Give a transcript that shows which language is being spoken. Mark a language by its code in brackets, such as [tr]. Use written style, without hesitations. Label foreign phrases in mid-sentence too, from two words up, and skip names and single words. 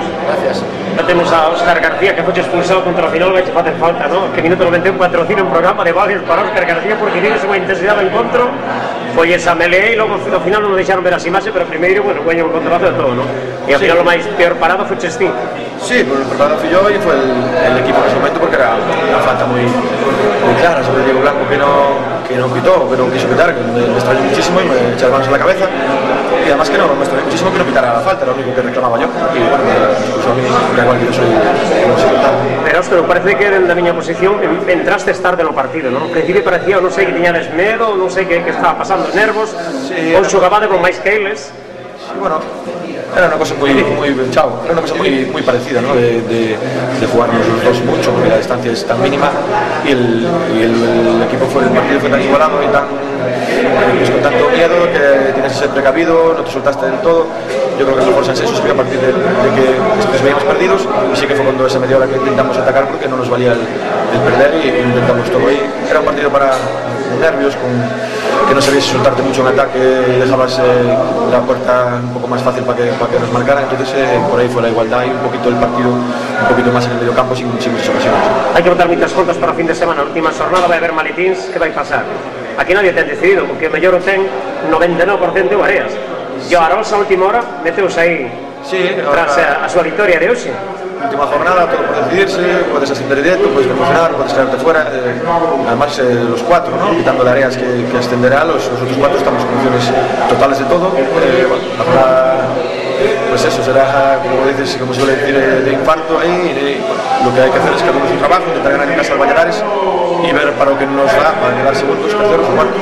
[gl] Gracias. Ya temos a Óscar García, que foi expulsado contra o final, vai che facer falta, ¿no? Que minuto 91 patrocina un programa de vales para Óscar García, porque tiene unha intensidade do encontro. Foi esa melee, e logo ao final non deixaron ver as imaxes, pero primeiro, bueno, foi un controlazo de todo, ¿no? E ao final o máis peor parado foi Chestín. [es] Sí, pues el preparado fui yo y fue el equipo en ese momento, porque era una falta muy clara sobre Diego Blanco que no quitó, que no quiso quitar, que me extrañó muchísimo y me eché las manos en la cabeza, y además que no, me extrañó muchísimo que no quitara la falta, era lo único que reclamaba yo, y bueno, incluso a mí da igual que yo soy [gl] pero Óscar, parece que en la miña posición entraste tarde no partido, ¿no? [es] Al principio parecía, [gl] non sei, que tiñades medo, non sei que estaba pasando, nervos, ou xogabade con máis que eles. [es] Sí, bueno, era una cosa muy parecida, ¿no? De jugarnos los dos mucho, porque la distancia es tan mínima y el partido fue tan igualado y tan pues con tanto miedo que tienes que ser precavido, no te soltaste del todo. Yo creo que el mejor Sanxenxo se vio a partir de que nos veíamos perdidos, y sí que fue cuando esa media hora que intentamos atacar, porque no nos valía el perder, y intentamos todo. Y era un partido para nervios, que no sabías soltarte mucho en ataque, dejabas la puerta un poco más fácil para que nos marcaran. Entonces por ahí fue la igualdad y un poquito el partido, un poquito más en el medio campo, sin muchas ocasiones. [gl] Hai que botar moitas contas para o fin de semana. A última xornada vai haber maletíns, que vai pasar? Aquí nadie ten decidido, porque o mellor o ten 99% o Areas. E o Arosa a última hora meteus aí tras a súa victoria de hoxe. [es] Última jornada, todo por decidirse, puedes ascender directo, puedes promocionar, puedes quedarte fuera, además los 4, ¿no? Quitando las Areas que ascenderá, los otros 4 estamos en condiciones totales de todo. Bueno, la jornada pues eso será, como dices, como suele decir, de infarto, y lo que hay que hacer es que hagamos un trabajo, intentar ganar en casa al Valladares y ver para lo que nos da para llegar segundos, terceros o cuartos.